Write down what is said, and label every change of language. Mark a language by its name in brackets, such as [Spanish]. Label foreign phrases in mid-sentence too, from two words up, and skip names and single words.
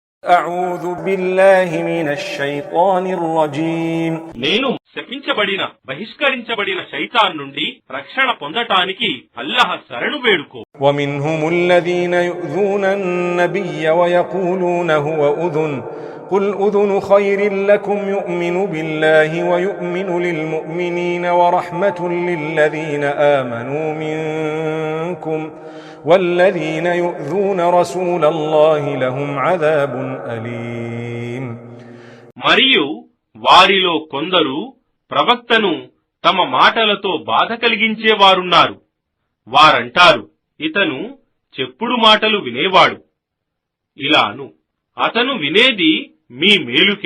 [Arabic] أعوذ بالله من الشيطان الرجيم. [Telugu] నేను శపించబడిన బహిష్కరించబడిన శైతాన్ నుండి రక్షణ పొందటానికి అల్లాహ్ శరణు వేడుకో. [Arabic] ومنهم الذين يؤذون النبي ويقولون هو أذن قل أذن خير لكم يؤمن بالله ويؤمن للمؤمنين ورحمة للذين آمنوا منكم والذين يؤذون رسول الله لهم عذاب أليم. [Telugu] మరియు వారిలో కొందరు ప్రవక్తను తమ మాటలతో బాధ కలిగించేవారున్నారు. వారంటారు, ఇతను చెప్పుడు మాటలు వినేవాడు. ఇలాను అతను వినేది మీ మేలుకే.